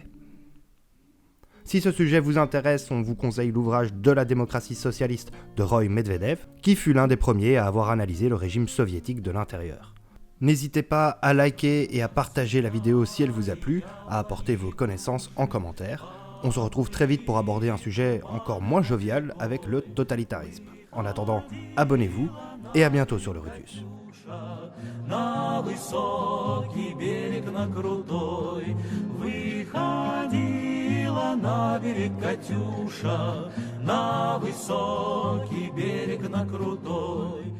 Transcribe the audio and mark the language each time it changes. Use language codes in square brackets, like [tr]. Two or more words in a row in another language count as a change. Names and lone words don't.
[fr] Si ce sujet vous intéresse, on vous conseille l'ouvrage De la démocratie socialiste de Roy Medvedev, qui fut l'un des premiers à avoir analysé le régime soviétique de l'intérieur. N'hésitez pas à liker et à partager la vidéo si elle vous a plu, à apporter vos connaissances en commentaire. On se retrouve très vite pour aborder un sujet encore moins jovial avec le totalitarisme. En attendant, abonnez-vous et à bientôt sur le Rudius. [ru] На высокий берег, на крутой, выходила на берег Катюша, на высокий берег, на крутой.